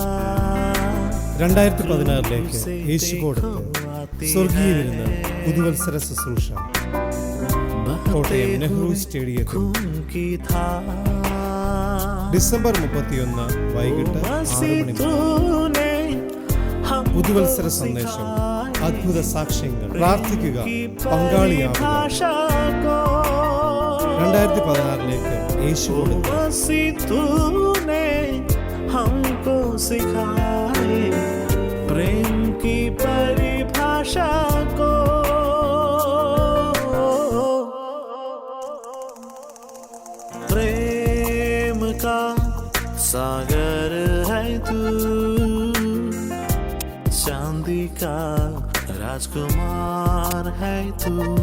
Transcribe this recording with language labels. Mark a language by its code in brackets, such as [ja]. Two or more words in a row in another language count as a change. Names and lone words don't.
[ml] 2016 യേശു കൊടുത്ത് സ്വർഗീയ വിരുന്ന് പുതുവത്സര ശുശ്രൂഷ കോട്ടയം നെഹ്റു സ്റ്റേഡിയത്തിൽ ഡിസംബർ 31 വൈകിട്ട് 6 മണി. പുതുവത്സര സന്ദേശം, അത്ഭുത സാക്ഷ്യങ്ങൾ, പ്രാർത്ഥിക്കുക, പങ്കാളിയാവുക. 2016 യേശു കൊടുത്ത് [hi] हमको सिखाए प्रेम की परिभाषा को। प्रेम का सागर है तू, चांदी का राजकुमार है तू।